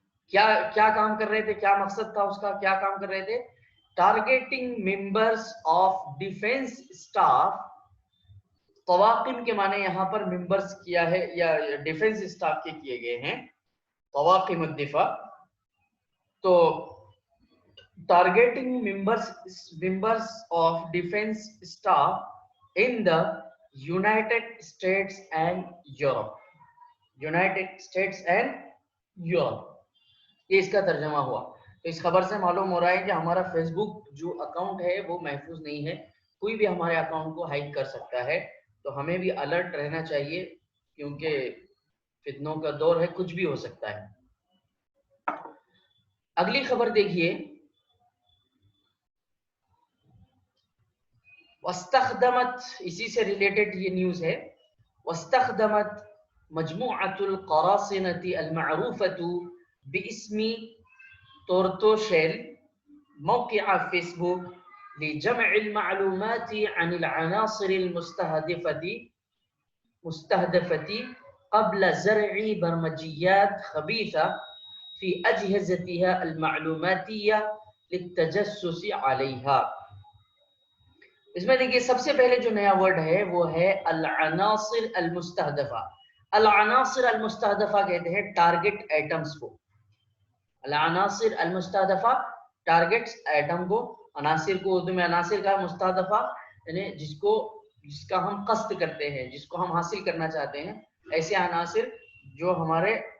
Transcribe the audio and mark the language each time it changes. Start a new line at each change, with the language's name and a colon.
Urdu: کیا کام کر رہے تھے، کیا مقصد تھا اس کا، کیا کام کر رہے تھے؟
English: Targeting members of defence staff.
Urdu: طواقم کے معنی یہاں پر ممبرس کیا ہے یا ڈیفنس اسٹاف کے کیے گئے ہیں، طواقم الدفاع.
English: تو targeting members of defense staff in the United States and Europe.
Urdu: یہ اس کا ترجمہ ہوا. تو اس خبر سے معلوم ہو رہا ہے کہ ہمارا فیس بک جو اکاؤنٹ ہے وہ محفوظ نہیں ہے، کوئی بھی ہمارے اکاؤنٹ کو ہیک کر سکتا ہے. تو ہمیں بھی الرٹ رہنا چاہیے کیونکہ فتنوں کا دور ہے، کچھ بھی ہو سکتا ہے. اگلی خبر دیکھیے. واستخدمت، اسی سے ریلیٹڈ یہ نیوز ہے.
Arabic: واستخدمت مجموعة القراصنة المعروفة باسم تورتوشيل موقع فيسبوك لجمع المعلومات عن العناصر المستهدفة قبل زرع برمجيات خبيثة في أجهزتها المعلوماتية للتجسس عليها.
Urdu: اس میں دیکھیے سب سے پہلے جو نیا ورڈ ہے وہ ہے العناصر المستہدفہ. العناصر المستہدفہ کہتے ہیں ٹارگٹ ایٹمز کو. العناصر المستہدفہ ٹارگٹ ایٹم کو، عناصر کو اردو میں عناصر کا مستہدفہ یعنی جس کا ہم قصد کرتے ہیں، جس کو ہم حاصل کرنا چاہتے ہیں، ایسے عناصر جو ہمارے